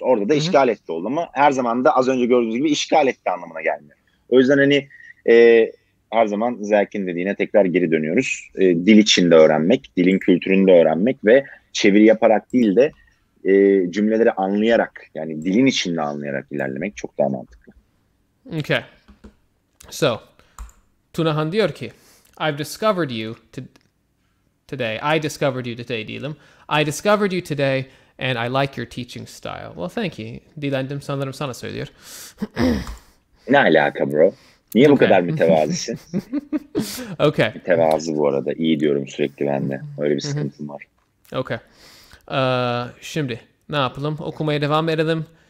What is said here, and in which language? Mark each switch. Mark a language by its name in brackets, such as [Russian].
[Turkish] Orada da işgal etti oldu ama her zaman da az önce gördüğünüz gibi işgal etti anlamına gelmiyor. O yüzden hani her zaman Zerk'in dediğine tekrar geri dönüyoruz. Dil içinde öğrenmek, dilin kültürünü de öğrenmek ve çeviri yaparak değil de cümleleri anlayarak, yani dilin içinde anlayarak ilerlemek çok daha mantıklı. [English] Okay. So, Tunahan [Turkish] diyor ki, [English] I've discovered you today. I discovered you today [Turkish] diyelim. [English] I discovered you today and I like your teaching style. Well, thank you. [Turkish] Dillendim sanırım sana söylüyor. Ne alaka bro? Niye bu kadar mütevazisin? [English] Okay. [Turkish] Mütevazı bu arada. İyi diyorum sürekli ben de. Öyle bir sıkıntım var. Okay. Şimdi ne yapalım? Okumaya devam edelim.